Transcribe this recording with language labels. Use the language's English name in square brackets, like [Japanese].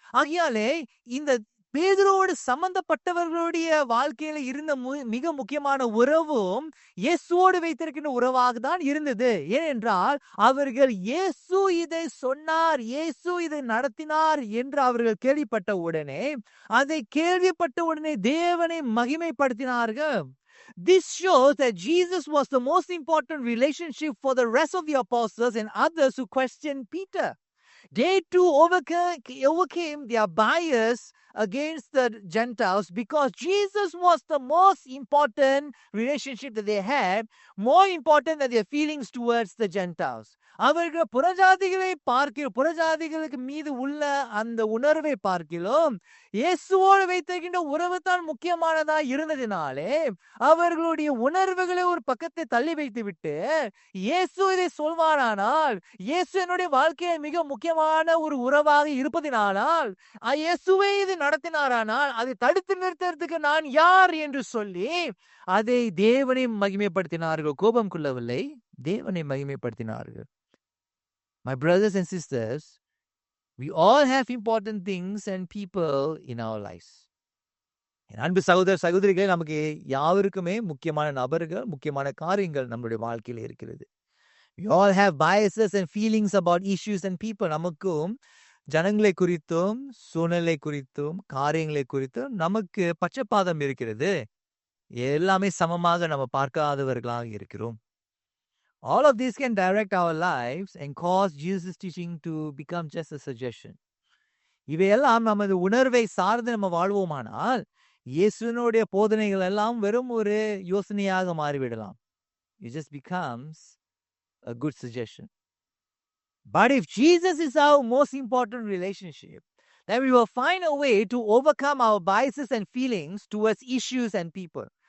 [Tamil] ஆகையாலே இந்த பேதுருவோடு சம்பந்தப்பட்டவர்களுடைய வாழ்க்கையில இருந்த மிக முக்கியமான உறவும் இயேசுவோடு வைத்திருக்கின்ற உறவாக தான் இருந்தது. ஏனென்றால் அவர்கள் இயேசு இதை சொன்னார், இயேசு இதை நடத்தினார் என்று அவர்கள் கேள்விப்பட்ட உடனே, அதை கேள்விப்பட்ட உடனே தேவனை மகிமைப்படுத்தினார்கள். [English] This shows that Jesus was the most important relationship for the rest of the apostles and others who questioned Peter. They too overcame their bias against the Gentiles because Jesus was the most important relationship that they had, more important than their feelings towards the Gentiles. [Tamil] அவர்கள் புறஜாதிகளுக்கு மீது உள்ள அந்த உணர்வை பார்க்கிறோம், இயேசுவோடு வைத்திருக்கின்ற உறவு தான் முக்கியமானதா இருந்ததினாலே அவர்களுடைய உணர்வுகளை ஒரு பக்கத்தை தள்ளி வைத்து விட்டு, இயேசு இதை சொல்வாரானால், இயேசு என்னுடைய வாழ்க்கையை மிக முக்கியமான ஒரு உறவாக இருப்பதினால், இயேசுவே இது நடத்தினாரானால் அதை தடுத்து நிறுத்துறதுக்கு நான் யார் என்று சொல்லி அதை தேவனை மகிமைப்படுத்தினார்கள். கோபம் கொள்ளவில்லை, தேவனை மகிமைப்படுத்தினார்கள். [English] My brothers and sisters, we all have important things and people in our lives. [Tamil] அன்பு சகோதரிகளே, நமக்கு யாவருக்குமே முக்கியமான நபர்கள், முக்கியமான காரியங்கள் நம்முடைய வாழ்க்கையில் இருக்கிறது. [English] We all have biases and feelings about issues and people. [Tamil] நமக்கும் ஜனங்களை குறித்தும் சூழ்நிலை குறித்தும் காரியங்களை குறித்தும் நமக்கு பட்சபாதம் இருக்கிறது. எல்லாமே சமமாக நம்ம பார்க்காதவர்களாக இருக்கிறோம். [English] All of these can direct our lives and cause Jesus' teaching to become just a suggestion. [Tamil] இவையெல்லாம் நமது உணர்வை சார்ந்து நம்ம வாழ்வோமானால் இயேசுனுடைய போதனைகள் எல்லாம் வெறும் ஒரு யோசனையாக மாறிவிடலாம். [English] It just becomes a good suggestion. But if Jesus is our most important relationship, then we will find a way to overcome our biases and feelings towards issues and people.